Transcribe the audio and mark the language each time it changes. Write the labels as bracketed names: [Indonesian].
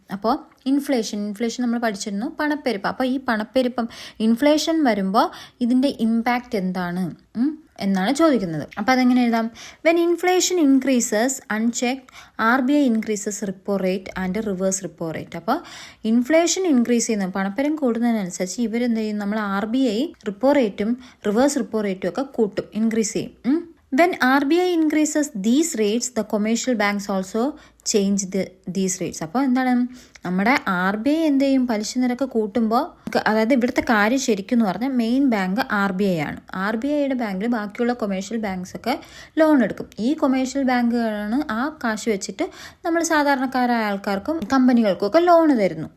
[Malayalam] അപ്പോൾ ഇൻഫ്ലേഷൻ നമ്മൾ പഠിച്ചിരുന്നു, പണപ്പെരുപ്പം. അപ്പോൾ ഈ പണപ്പെരുപ്പം ഇൻഫ്ലേഷൻ വരുമ്പോൾ ഇതിൻ്റെ ഇമ്പാക്റ്റ് എന്താണ് എന്നാണ് ചോദിക്കുന്നത്. അപ്പോൾ അതെങ്ങനെ എഴുതാം? [English] When inflation increases unchecked RBI increases repo rate and reverse repo rate. [Malayalam] അപ്പോൾ ഇൻഫ്ലേഷൻ ഇൻക്രീസ് ചെയ്യുന്ന പണപ്പെരുപ്പം കൂടുന്നതിനനുസരിച്ച് ഇവരെന്ത് ചെയ്യും? നമ്മൾ RBI റിപ്പോ റേറ്റും റിവേഴ്സ് റിപ്പോ റേറ്റും ഒക്കെ കൂട്ടും, ഇൻക്രീസ് ചെയ്യും. [English] When RBI increases these rates, the commercial banks also change these rates. [Malayalam] അപ്പോൾ എന്താണ്, നമ്മുടെ RBI എന്ത് ചെയ്യും? പലിശ നിരക്ക് കൂട്ടുമ്പോൾ, അതായത് ഇവിടുത്തെ കാര്യം ശരിക്കും എന്ന് പറഞ്ഞാൽ മെയിൻ ബാങ്ക് RBI ആണ്. RBIയുടെ ബാങ്കിൽ ബാക്കിയുള്ള കൊമേഴ്ഷ്യൽ ബാങ്ക്സ് ഒക്കെ ലോൺ എടുക്കും. ഈ കൊമേഴ്ഷ്യൽ ബാങ്കുകളാണ് ആ കാശ് വെച്ചിട്ട് നമ്മൾ സാധാരണക്കാരായ ആൾക്കാർക്കും കമ്പനികൾക്കും ഒക്കെ ലോൺ തരുന്നു.